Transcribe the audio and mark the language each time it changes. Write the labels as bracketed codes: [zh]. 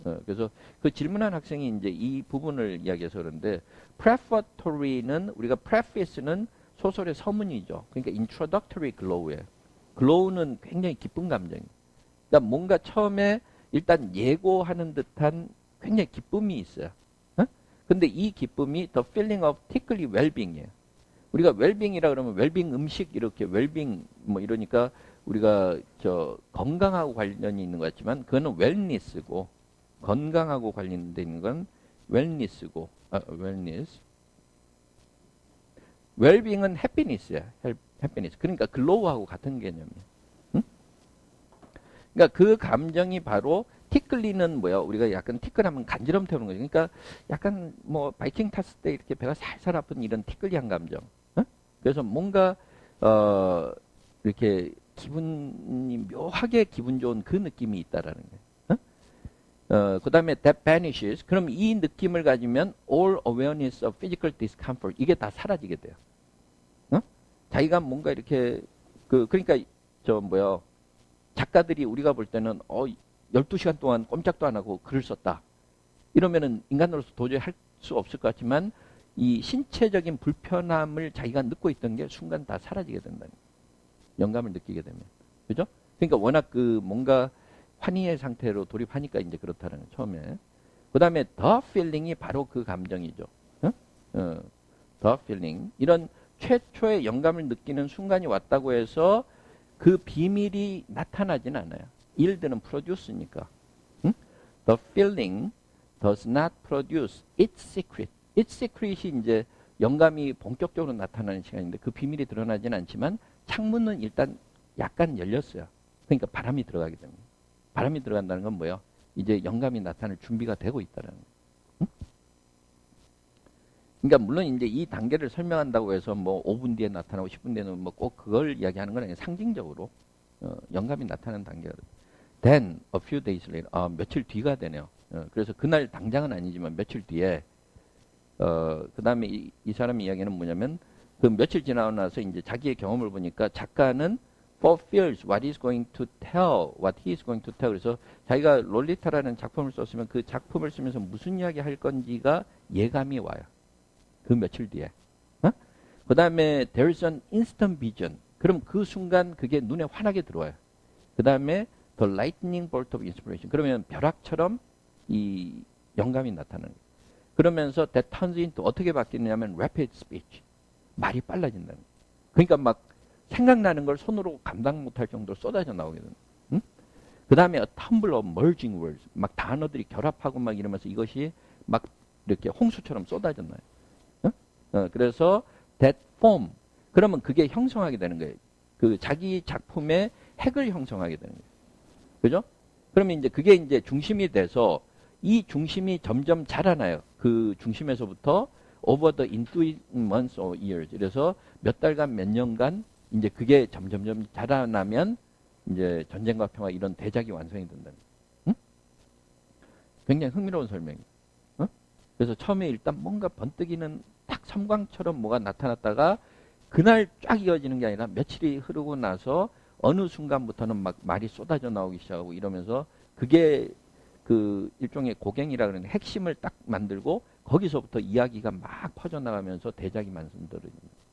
[ko] 그래서 그 질문한 학생이 이제 이 부분을 이야기해서 그런데 prefatory는 우리가 preface는 소설의 서문이죠. 그러니까 introductory glow예요. glow는 굉장히 기쁜 감정이에요. 그러니까 뭔가 처음에 일단 예고하는 듯한 굉장히 기쁨이 있어요. 근데 이 기쁨이 [en] the feeling of tickly well-being [ko] 이에요. 우리가 웰빙이라 그러면 웰빙 음식 이렇게 웰빙 뭐 이러니까 우리가 건강하고 관련이 있는 것 같지만 그거는 웰니스고 건강하고 관련돼 있는 건 웰니스고 웰니스. 웰빙은 해피니스야. 해피니스. 그러니까 글로우하고 같은 개념이야. 응? 그러니까 그 감정이 바로 티끌리는 뭐야? 우리가 약간 티끌하면 간지럼 태우는 거죠. 그러니까 약간 뭐 바이킹 탔을 때 이렇게 배가 살살 아픈 이런 티끌리한 감정. 응? 그래서 뭔가 이렇게 기분이 묘하게 기분 좋은 그 느낌이 있다라는 거예요. 그 다음에 [en] that vanishes. [ko] 그럼 이 느낌을 가지면 [en] all awareness of physical discomfort. [ko] 이게 다 사라지게 돼요. 자기가 뭔가 이렇게 그러니까 작가들이 우리가 볼 때는 12시간 동안 꼼짝도 안 하고 글을 썼다. 이러면은 인간으로서 도저히 할 수 없을 것 같지만 이 신체적인 불편함을 자기가 느끼고 있던 게 순간 다 사라지게 된다는 거예요. 영감을 느끼게 되면. 그죠? 그러니까 워낙 뭔가 환희의 상태로 돌입하니까 이제 그렇다는 거예요. 처음에. 그 다음에 the feeling이 바로 그 감정이죠. [en] the feeling. [ko] 이런 최초의 영감을 느끼는 순간이 왔다고 해서 그 비밀이 나타나진 않아요. yield는 produce니까. [en] The feeling does not produce its secret. [ko] its secret이 이제 영감이 본격적으로 나타나는 시간인데 그 비밀이 드러나진 않지만 창문은 일단 약간 열렸어요. 그러니까 바람이 들어가게 됩니다. 바람이 들어간다는 건 뭐예요? 이제 영감이 나타날 준비가 되고 있다는 거예요. 그러니까 물론 이제 이 단계를 설명한다고 해서 뭐 5분 뒤에 나타나고 10분 뒤에는 뭐 꼭 그걸 이야기하는 건 아니에요. 상징적으로 영감이 나타나는 단계가 돼요. [en] Then a few days later, [ko] 며칠 뒤가 되네요. 그래서 그날 당장은 아니지만 며칠 뒤에 그 다음에 이 사람 이야기는 뭐냐면 그 며칠 지나고 나서 이제 자기의 경험을 보니까 작가는 [en] fulfills what he's going to tell, what he is going to tell. [ko] 그래서 자기가 롤리타라는 작품을 썼으면 그 작품을 쓰면서 무슨 이야기 할 건지가 예감이 와요. 그 며칠 뒤에. 그 다음에 [en] there's an instant vision. [ko] 그럼 그 순간 그게 눈에 환하게 들어와요. 그 다음에 [en] the lightning bolt of inspiration. [ko] 그러면 벼락처럼 이 영감이 나타나는 거예요. 그러면서 [en] that turns into [ko] 어떻게 바뀌느냐면 [en] rapid speech. [ko] 말이 빨라진다는 거예요. 그러니까 막 생각나는 걸 손으로 감당 못할 정도로 쏟아져 나오게 되는 거예요. 그 다음에 [en] a tumble of merging words. [ko] 막 단어들이 결합하고 막 이러면서 이것이 막 이렇게 홍수처럼 쏟아져 나요. 그래서 [en] that form. [ko] 그러면 그게 형성하게 되는 거예요. 그 자기 작품의 핵을 형성하게 되는 거예요. 그죠? 그러면 이제 그게 이제 중심이 돼서 이 중심이 점점 자라나요. 그 중심에서부터 [en] over the ensuing months or years. [ko] 그래서 몇 달간 몇 년간 이제 그게 점점점 자라나면 이제 전쟁과 평화 이런 대작이 완성이 된다는 거예요. 응? 굉장히 흥미로운 설명이에요. 응? 그래서 처음에 일단 뭔가 번뜩이는 딱 섬광처럼 뭐가 나타났다가 그날 쫙 이어지는 게 아니라 며칠이 흐르고 나서 어느 순간부터는 막 말이 쏟아져 나오기 시작하고 이러면서 그게 그 일종의 고갱이라 그러는 핵심을 딱 만들고 거기서부터 이야기가 막 퍼져나가면서 대작이 만들어집니다.